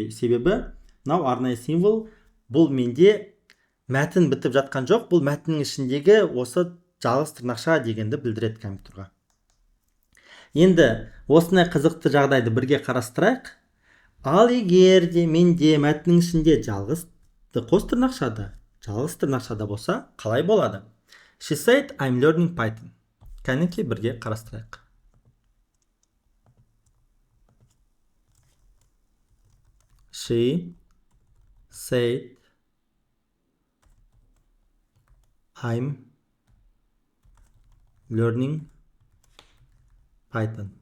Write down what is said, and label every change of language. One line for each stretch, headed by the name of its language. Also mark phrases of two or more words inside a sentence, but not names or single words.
Kazakh: Себебі мынау арнайы символ, бұл менде мәтін бітіп жатқан жоқ, бұл мәтіннің ішіндегі осы жалғыз тырнақша дегенді білдіреді компьютерға. Енді осындай қызықты жағдайды бірге қарастырайық. Ал егер де менде мәтіннің ішінде жалғыз қос тырнақшада жалғыз тырнақшада болса қалай болады?
English: She said I'm learning Python.
Kazakh: Кәнекей бірге қарастырайық.
English: She said I'm learning Python.